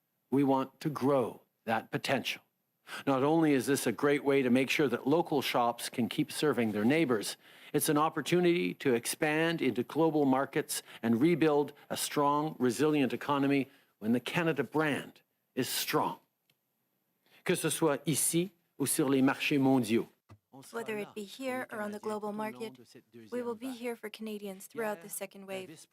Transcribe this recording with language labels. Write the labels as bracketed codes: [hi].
[en] We want to grow that potential. Not only is this a great way to make sure that local shops can keep serving their neighbors, it's an opportunity to expand into global markets and rebuild a strong, resilient economy when the Canada brand is strong. [fr] Que ce soit ici ou sur les marchés mondiaux. [en] Whether it be here or on the global market, we will be here for Canadians throughout the second wave.